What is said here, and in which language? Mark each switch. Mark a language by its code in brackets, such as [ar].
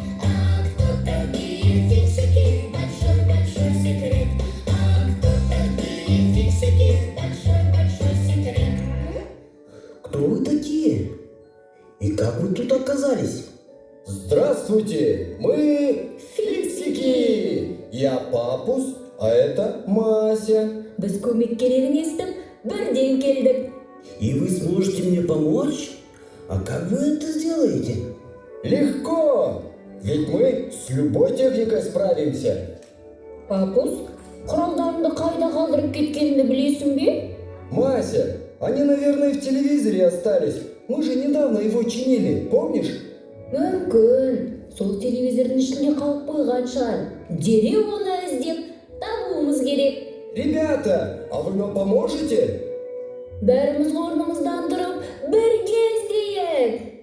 [ru] А кто такие фиксики? Большой-большой секрет. А кто такие фиксики? Большой-большой секрет. Кто вы такие? И как вы тут оказались? Здравствуйте, мы фиксики. Я Папус, а это Мася. [kk] Біз көмеккерегін естіп, бірден келдік. [ru] И вы сможете мне помочь? А как вы это сделаете? Легко, ведь мы с любой техникой справимся. [kk] Папус, құралдарымды қайда қалдырып кеткенімді білесің бе? [ru] Мася, они, наверное, в телевизоре остались. Мы же недавно его чинили, помнишь? [kk] Мүмкін, сол телевизордың ішінде қалып қойған шығар. Дереу оны іздеп табуымыз Артуымыз керек. [ru] Ребята, а вы нам поможете? [kk] Бәріміз орнымыздан тұрып, бірге істейік.